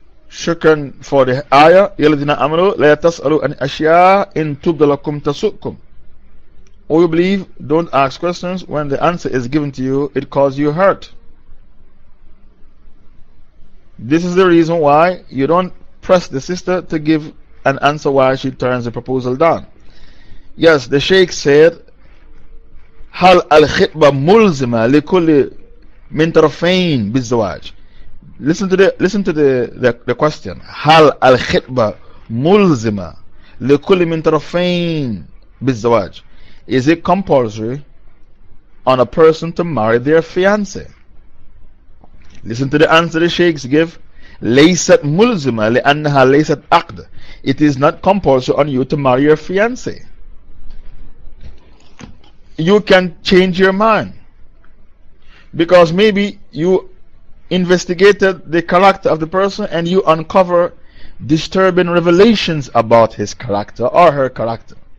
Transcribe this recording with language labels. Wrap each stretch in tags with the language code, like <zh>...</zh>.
<en>Shukran for the ayah.</en> <ar>يَلَذِينَ أَمَنُوا لَا تَسْأَلُوا أَنْ أَشْيَاءٍ إِن تُبْدَ لَكُمْ تَسُؤْكُمْ.</ar> <en>All you believe, don't ask questions. When the answer is given to you, it causes you hurt. This is the reason why you don't pressed the sister to give an answer why she turns the proposal down. Yes, the Sheikh said,</en> <ar>هل الخطبة ملزمة لكل من طرفين بالزواج.</ar> <en>Listen to the question.</en> <ar>هل الخطبة ملزمة لكل من طرفين بالزواج.</ar> <en>Is it compulsory on a person to marry their fiancé? Listen to the answer the Sheikhs give.</en> <ar>ليست ملزمة لأنها ليست عقد.</ar> <en>It is not compulsory on you to marry your fiancé. You can change your mind because maybe you investigated the character of the person and you uncover disturbing revelations about his character or her character.</en>